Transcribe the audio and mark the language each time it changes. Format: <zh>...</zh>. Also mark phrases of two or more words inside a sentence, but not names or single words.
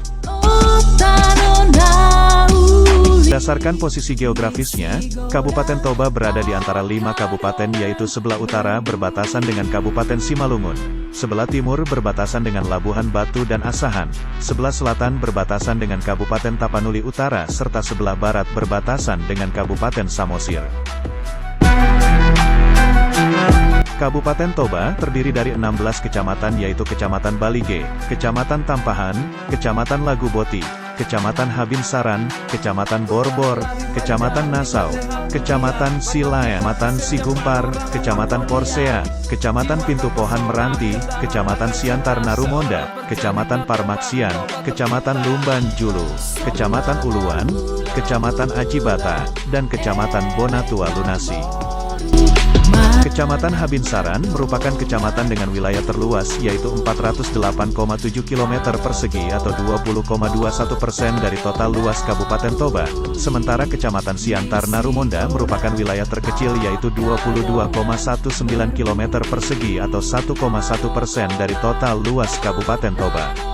<id>Berdasarkan posisi geografisnya, Kabupaten Toba berada di antara 5 kabupaten yaitu sebelah utara berbatasan dengan Kabupaten Simalungun, sebelah timur berbatasan dengan Labuhan Batu dan Asahan, sebelah selatan berbatasan dengan Kabupaten Tapanuli Utara serta sebelah barat berbatasan dengan Kabupaten Samosir. Kabupaten Toba terdiri dari 16 kecamatan yaitu Kecamatan Balige, Kecamatan Tampahan, Kecamatan Laguboti, Kecamatan Habinsaran, Kecamatan Borbor, Kecamatan Nasau, Kecamatan Silaya, Kecamatan Sigumpar, Kecamatan Porsea, Kecamatan Pintu Pohan Meranti, Kecamatan Siantar Narumonda, Kecamatan Parmaksian, Kecamatan Lumban Julu, Kecamatan Uluan, Kecamatan Ajibata, dan Kecamatan Bonatua Lunasi. Kecamatan Habinsaran merupakan kecamatan dengan wilayah terluas yaitu 408,7 km persegi atau 20,21% dari total luas Kabupaten Toba, sementara Kecamatan Siantar Narumonda merupakan wilayah terkecil yaitu 22,19 km persegi atau 1,1% dari total luas Kabupaten Toba.</id>